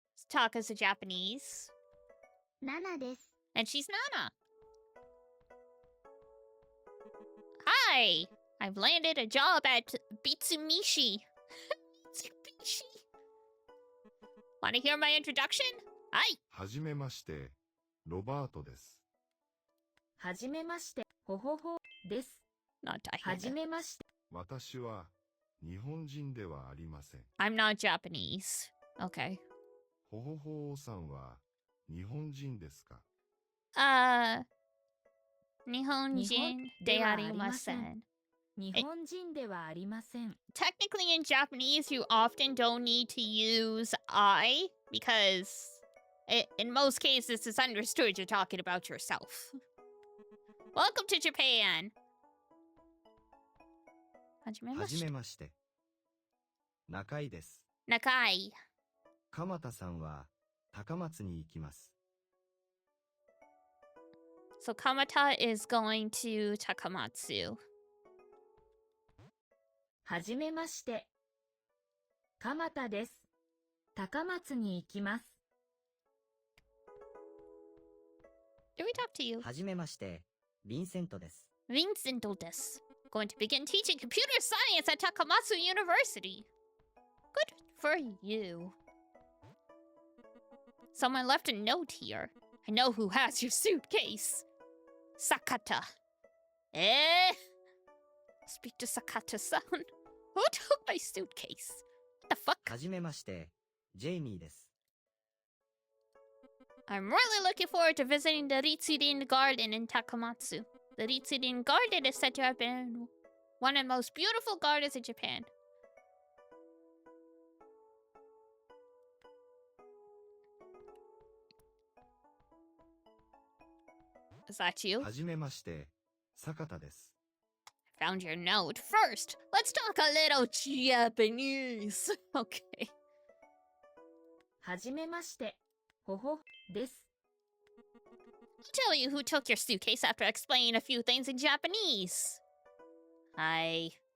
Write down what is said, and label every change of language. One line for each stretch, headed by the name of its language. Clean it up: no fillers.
English: Taka's a Japanese.
Japanese: ナナです。
English: And she's Nana. Hi! I've landed a job at Bitsumishi. Bitsumishi. Want to hear my introduction? Hi!
Japanese: はじめまして、ロバートです。はじめまして、ほほほです。
English: Not
Japanese: はじ
English: Diana.
Japanese: めまして、私は日本人ではありません。
English: I'm not Japanese. Okay.
Japanese: ほほほおさんは日本人ですか？ Nihonjin de arimasen. 日本人ではありません。
English: Technically in Japanese, you often don't need to use I because in most cases it's understood you're talking about yourself. Welcome to Japan.
Japanese: はじめまして。中井です。 Nakai. 鎌田さんは高松に行きます。
English: So Kamata is going to Takamatsu.
Japanese: はじめまして。鎌田です。高松に行きます。
English: Do we talk to you?
Japanese: はじめまして、ヴィンセントです。 Vincent des.
English: Going to begin teaching computer science at Takamatsu University. Good for you. Someone left a note here. I know who has your suitcase. Sakata. Eh? Speak to Sakata-san. Who took my suitcase? What the fuck?
Japanese: はじめまして、ジェイミーです。
English: I'm really looking forward to visiting the Ritsurin Garden in Takamatsu. The Ritsurin Garden is said to have been one of the most beautiful gardens in Japan. Is that you?
Japanese: はじめまして、坂田です。
English: Found your note. First, let's talk a little Japanese. Okay.
Japanese: はじめまして。ほほです。
English: I'll tell you who took your suitcase after explaining a few things in Japanese. Hi.